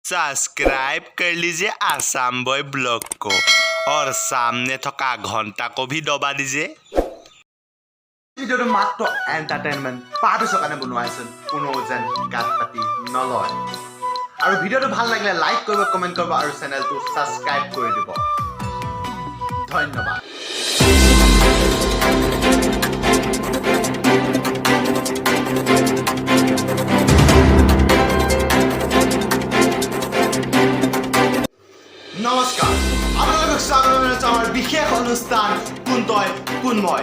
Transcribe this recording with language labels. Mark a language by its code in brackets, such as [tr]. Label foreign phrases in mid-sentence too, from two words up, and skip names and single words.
[hi] सब्सक्राइब कर लीजिए आसाम बॉय ब्लॉग को और सामने थका घंटा को भी दबा दीजिए। [as] ভিডিওটো মাত্ৰ এন্টাৰটেইনমেন্ট পাৰ্টছৰ কাৰণে বনোৱা হৈছে কোনো যেন গাত পাতি নলয় আৰু ভিডিওটো ভাল লাগিলে লাইক কৰিব কমেন্ট কৰিব আৰু চেনেলটো সাবস্ক্ৰাইব কৰি দিব ধন্যবাদ। নমস্কাৰ আপোনালোকক স্বাগতম জনাইছো আমাৰ বিশেষ অনুষ্ঠান কোনতই কোনময়।